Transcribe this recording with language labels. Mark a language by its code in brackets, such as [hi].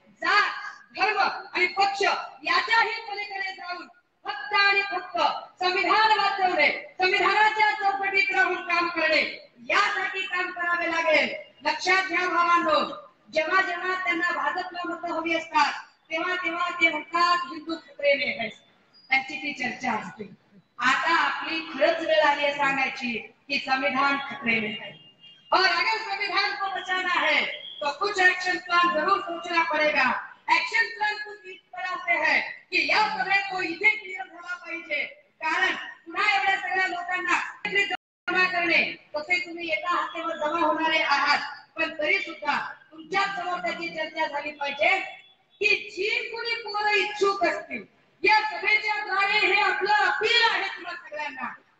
[mr] जात, धर्म आणि पक्ष याच्याही पलीकडे जाऊन फक्त आणि फक्त संविधान वाचवणे, संविधानाच्या चौकटीत राहून काम करणे यासाठी काम करावे लागेल. लक्षात घ्या भावांनो, जेव्हा जेव्हा त्यांना भाजपला मतं हवी असतात तेव्हा तेव्हा ते म्हणतात [hi] हिंदू खतरे में है, [mr] त्यांची ती चर्चा असते. आता आपली खरंच वेळ आली आहे सांगायची की [hi] संविधान खतरे में है और अगर संविधान को बचाना है तो कुछ एक्शन प्लान जरूर सोचना पड़ेगा. एक्शन प्लान कुछ इस तरह से है की [mr] या सगळ्या तो इथे क्लिअर झाला पाहिजे. कारण पुन्हा एवढ्या सगळ्या लोकांना जमा करणे तसे तुम्ही एका हातावर जमा होणारे आहात, पण तरी सुद्धा तुमच्या समोर त्याची चर्चा झाली पाहिजे की जी कोणी पोरं इच्छुक असतील या सभेच्या द्वारे हे आपलं अपील आहे तुम्हा सगळ्यांना.